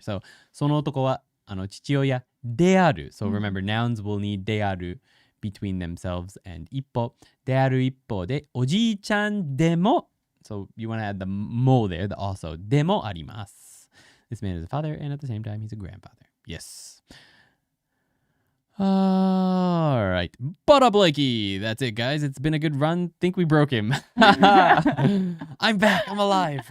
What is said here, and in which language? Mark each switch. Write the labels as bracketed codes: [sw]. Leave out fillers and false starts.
[ja] So その男は父親である。 [en] So remember, nouns will need であるbetween themselves and 一方。 [ja] である一方でおじいちゃんでも。 [en] So you want to add the mo there, the also. [ja] でもあります。 [en] This man is a father and at the same time he's a grandfather. Yes. All right. Butter Blakey. That's it, guys. It's been a good run. Think we broke him. I'm back. I'm alive.